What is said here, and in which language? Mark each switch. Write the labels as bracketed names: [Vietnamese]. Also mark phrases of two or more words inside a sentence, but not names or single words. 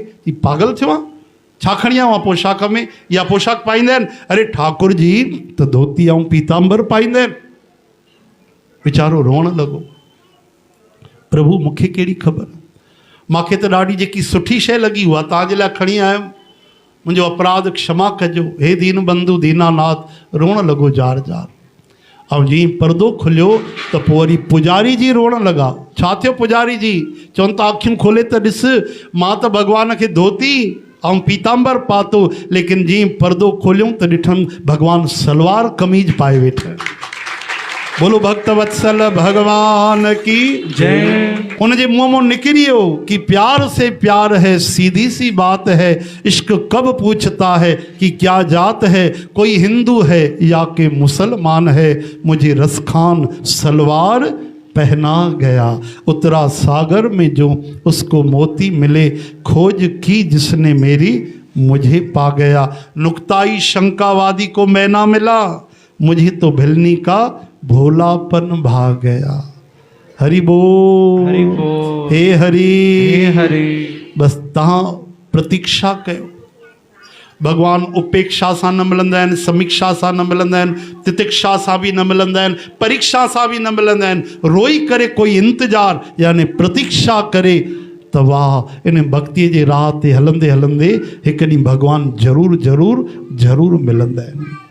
[Sindhi] जी पागल थियो आहे, छा खणी आयो आहे पोशाक में, इहा पोशाक पाईंदा आहिनि? अरे ठाकुर जी त धोती ऐं पीताम्बर पाईंदा आहिनि। वीचारो रोअण लॻो, प्रभु मूंखे कहिड़ी ख़बर, मूंखे त ॾाढी जेकी सुठी शइ लॻी उहा तव्हांजे लाइ खणी आयुमि, मुंहिंजो अपराध क्षमा कजो हे दीन बंधु दीनानाथ। रोअण लॻो जार जार। ऐं जीअं पर्दो खुलियो त पोइ वरी पुजारी जी रोअण लॻा। छा थियो पुजारी जी? चवनि था अखियूं खोले त ॾिस, मां त भॻवान खे धोती ऐं पीताम्बर पातो, लेकिन जीअं पर्दो खोलियूं त ॾिठमि भॻवान सलवार कमीज पाए वेठा। [Hindi] बोलो भक्त वत्सल भगवान की जय। [Sindhi] उनजे मुंह मों निकिरी वियो कि [Hindi] प्यार से प्यार है, सीधी सी बात है, इश्क कब पूछता है कि क्या जात है, कोई हिंदू है या के मुसलमान है, मुझे रसखान सलवार पहना गया। उतरा सागर में जो उसको मोती मिले, खोज की जिसने मेरी मुझे पा गया। नुक्ताई शंकावादी को मैं ना मिला, मुझे तो भिलनी का भोलापन भा गया। हरि बोल, हरि बोल, हे हरि, हे हरि। [Sindhi] बस तहां प्रतीक्षा कयो। भगवान उपेक्षा सां न मिलंदा आहिनि, समीक्षा सां न मिलंदा आहिनि, तितिक्षा सां बि न मिलंदा आहिनि, परीक्षा सां बि न मिलंदा आहिनि। रोई करे कोई इंतज़ार यानी प्रतीक्षा करे त वाह, इन भक्तीअ जे राह ते हलंदे हलंदे हिकु ॾींहुं भगवान ज़रूरु ज़रूरु ज़रूरु मिलंदा आहिनि।